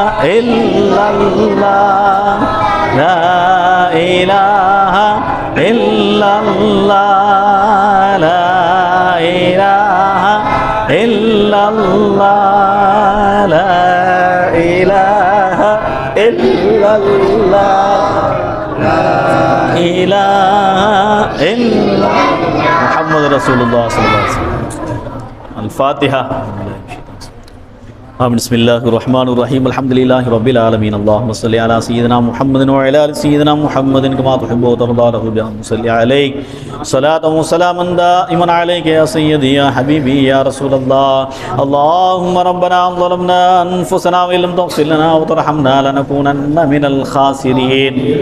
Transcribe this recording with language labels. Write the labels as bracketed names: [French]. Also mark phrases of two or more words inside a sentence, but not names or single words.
[Arabic] إلا الله، لا إله إلا الله، لا إله إلا الله، لا إله إلا الله، لا إله إلا الله. محمد رسول الله صلى الله عليه وسلم. Al-Fatiha. بسم الله الرحمن الرحيم الحمد لله رب العالمين اللهم صل على سيدنا محمد وعلى ال سيدنا محمد كما تحب وترضى له بأن صل عليك صلاة وسلاما دائما عليك يا سيدي يا حبيبي يا رسول الله اللهم ربنا ظلمنا أنفسنا وإن لم تغفر لنا وترحمنا لنكونن من الخاسرين